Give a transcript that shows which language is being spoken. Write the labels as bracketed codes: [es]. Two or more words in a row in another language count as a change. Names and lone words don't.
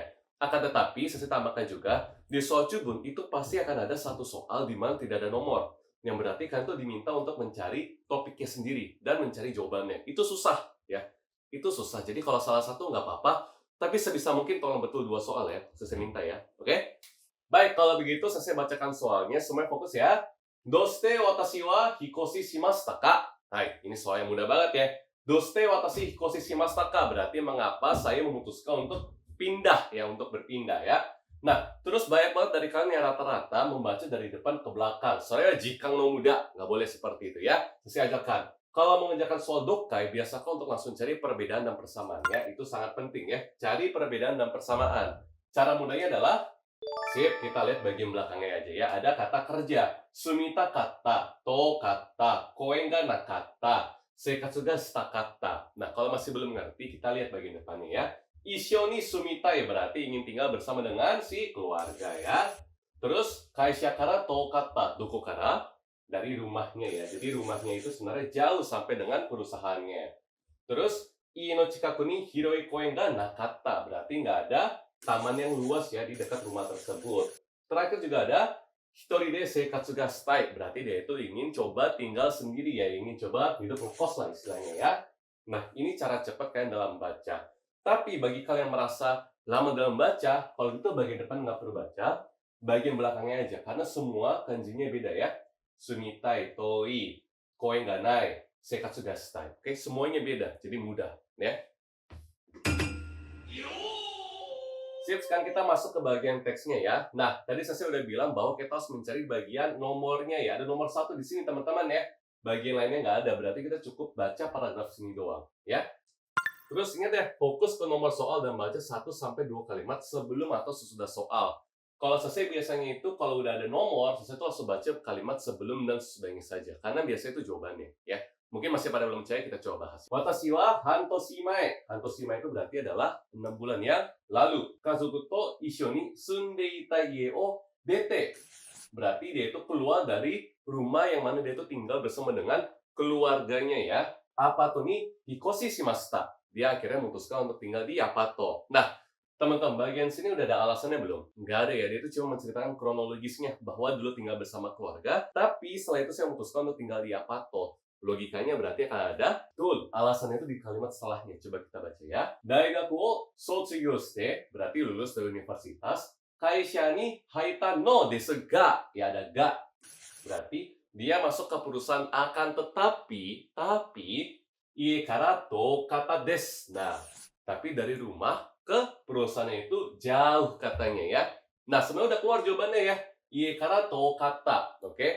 [id] Akan tetapi, saya tambahkan juga, di soal Chubun itu pasti akan ada satu soal di mana tidak ada nomor. Yang berarti kalian tuh diminta untuk mencari topiknya sendiri dan mencari jawabannya. Itu susah, ya. Itu susah. Jadi kalau salah satu nggak apa-apa, tapi sebisa mungkin tolong betul 2 soal ya. Saya minta ya, oke? Baik, kalau begitu saya bacakan soalnya. Semuanya fokus ya. [ja] どうして私は引っ越しましたか? [id] Hai, ini soal yang mudah banget ya. [ja] どうして私引っ越しましたか? [id] Berarti mengapa saya memutuskan untuk pindah ya, untuk berpindah ya. Nah, terus banyak banget dari kalian yang rata-rata membaca dari depan ke belakang. Soalnya [ja] 時間の無駄, [id] nggak boleh seperti itu ya. Saya ajarkan. Kalau mengerjakan soal dokai, biasakan untuk langsung cari perbedaan dan persamaan ya. Itu sangat penting ya. Cari perbedaan dan persamaan. Cara mudahnya adalah sip, kita lihat bagian belakangnya aja ya. Ada kata kerja. [ja] 住みたかった、遠かった, 公園がなかった、生活がしたかった. [id] Nah, kalau masih belum ngerti, kita lihat bagian depannya ya. [ja] 一緒に住みたい [id] berarti ingin tinggal bersama dengan si keluarga ya. Terus, [ja] 会社から遠かった、どこから? [id] Dari rumahnya ya. Jadi rumahnya itu sebenarnya jauh sampai dengan perusahaannya. Terus, [ja] 家の近くに広い公園がなかった. [id] Berarti nggak ada taman yang luas ya di dekat rumah tersebut. Terakhir juga ada [ja] 一人で生活がしたい, [id] berarti dia itu ingin coba tinggal sendiri ya, ingin coba hidup ngekos lah istilahnya ya. Nah, ini cara cepat kalian dalam baca. Tapi bagi kalian yang merasa lama dalam baca, kalau gitu bagian depan nggak perlu baca, bagian belakangnya aja, karena semua kanjinya beda ya. [ja] 住みたい、遠い、公園がない、生活がしたい. [id] Oke, semuanya beda, jadi mudah ya. Sip, sekarang kita masuk ke bagian teksnya ya. Nah, tadi saya udah bilang bahwa kita harus mencari bagian nomornya ya. Ada nomor 1 di sini teman-teman ya. Bagian lainnya nggak ada, berarti kita cukup baca paragraf sini doang ya. Terus ingat ya, fokus ke nomor soal dan baca 1-2 kalimat sebelum atau sesudah soal. Kalau saya biasanya itu kalau udah ada nomor, saya tuh harus baca kalimat sebelum dan sesudahnya saja. Karena biasanya itu jawabannya ya. Mungkin masih pada belum percaya, kita coba bahas. [ja] 私は半年前. 半年前 [id] itu berarti adalah 6 bulan yang lalu. [ja] 家族と一緒に住んでいた家を出て. [id] Berarti dia itu keluar dari rumah yang mana dia itu tinggal bersama dengan keluarganya ya. [ja] アパートに引っ越しました. [id] Dia akhirnya memutuskan untuk tinggal di apato. Nah, teman-teman, bagian sini udah ada alasannya belum? Nggak ada ya, dia itu cuma menceritakan kronologisnya bahwa dulu tinggal bersama keluarga, tapi setelah itu saya memutuskan untuk tinggal di apato. Logikanya berarti akan ada, betul, alasannya itu di kalimat setelahnya. Coba kita baca ya. [ja] 大学を卒業して, [id] berarti lulus dari universitas. [ja] 会社に入ったのですが、やあだが. [id] Berarti dia masuk ke perusahaan akan tetapi, [ja] 家から遠かったです. [id] Nah, tapi dari rumah ke perusahaannya itu jauh katanya ya. Nah, sebenarnya udah keluar jawabannya ya. [ja] 家から遠かった、オーケー?